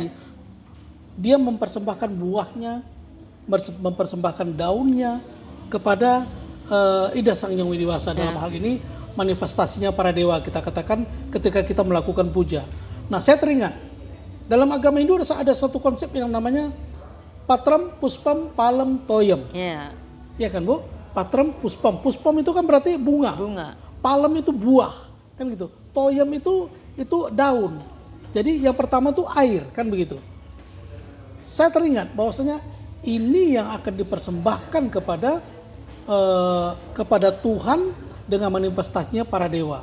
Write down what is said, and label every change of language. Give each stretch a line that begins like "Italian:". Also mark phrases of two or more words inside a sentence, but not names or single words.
Indonesian: Dia mempersembahkan buahnya, mempersembahkan daunnya kepada Ida Sang Yang Widiwasa. Dalam hal ini manifestasinya para dewa, kita katakan ketika kita melakukan puja. Nah, saya teringat dalam agama Hindu ada satu konsep yang namanya Patram Puspam Palam Toyam. Iya kan, Bu? Patram Puspam. Puspam itu kan berarti bunga. Palam itu buah, kan gitu. Toyam itu daun. Jadi yang pertama tuh air, kan begitu. Saya teringat bahwasanya ini yang akan dipersembahkan kepada Tuhan dengan manifestasinya para dewa.